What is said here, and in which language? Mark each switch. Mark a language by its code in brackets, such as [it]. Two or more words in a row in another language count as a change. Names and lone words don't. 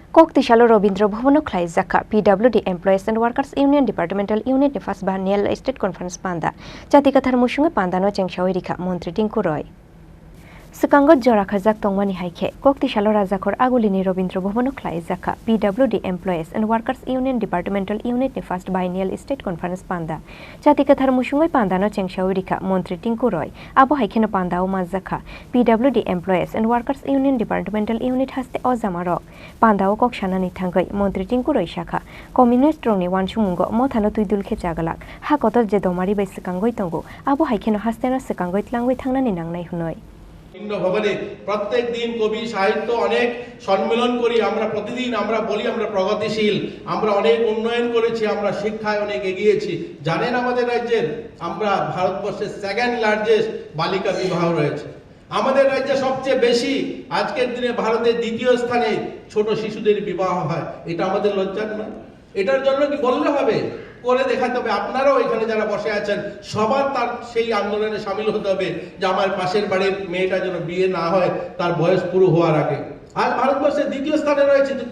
[trp] Koktisalo Robindra Bhuvan Klai Sakha PWD Employees and Workers Union Departmental Unit ni First Biennial State Conference Panda Jatikathar Mushunge Pandano Chengshawi Rikha Mantri Tinku Roy Sekangot Jora Khazak Tongwani Haike Koktisalo Razakor Agulini Robindra Bhuvan Klai Sakha PWD Employees and Workers Union Departmental Unit ni First Biennial State Conference Panda Jatikathar Mushunge Pandano Chengshawi Rikha Mantri Tinku Roy Abo Haikeno Pandao Mazakha PWD Employees and Workers Union Departmental Unit Haste Ozamarok Pandao Kokshana Thangai Mantri Tinku Roy Sakha Communist Rokni Wansukmungo Mothano Twidulkhe Chagwlak Hakotor je domari bai Sekangoi Tongo Abo Haikeno Hasteno Sekangoi Tlangoi Thangnani Nangnai Hunoi [bn] ভবনে প্রত্যেক দিন কবি সাহিত্য অনেক সম্মেলন করি আমরা প্রতিদিন আমরা বলি আমরা প্রগতিশীল আমরা অনেক উন্নয়ন করেছি আমরা শিক্ষায় অনেক এগিয়েছি জানেন আমাদের রাজ্যের আমরা ভারতবর্ষের [en] second largest [bn] বালিকা বিবাহ রয়েছে আমাদের রাজ্যে সবচেয়ে বেশি আজকের দিনে ভারতের দ্বিতীয় স্থানে ছোট শিশুদের বিবাহ হয় এটা আমাদের লজ্জার নয় এটার জন্য কি বললে হবে করে দেখাতে হবে আপনারাও এখানে যারা বসে আছেন সবার তার সেই আন্দোলনে শামিল হতে হবে যে আমার পাশের বাড়ির মেয়েটা যেন বিয়ে না হয় তার বয়স পুরো হওয়ার আগে আর ভারতবর্ষের দ্বিতীয় স্থানে রয়েছে তো